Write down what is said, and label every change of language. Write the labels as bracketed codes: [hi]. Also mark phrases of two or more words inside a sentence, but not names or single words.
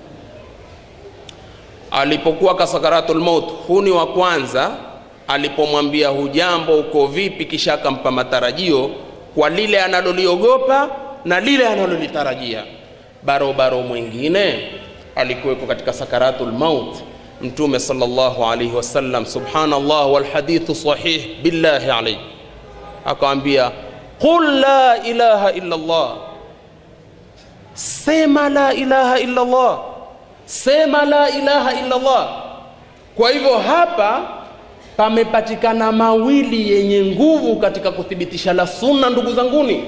[sw] Alipokuwa kwa [ar] سكرات الموت, [sw] huni wa kwanza alipomwambia hujambo, uko vipi, kisha akampa matarajio kwa lile analoliogopa na lile analolitarajia. Barobaro mwingine alikuwa katika [ar] سكرات الموت, [sw] Mtume [ar] صلى الله عليه وسلم سبحان الله والحديث صحيح بالله عليه, akamwambia قل لا إله إلا الله, sema لا إله إلا الله, sema لا إله إلا الله. [sw] Kwa hivyo hapa pamepatikana mawili yenye nguvu katika kuthibitisha la sunna, ndugu zanguni.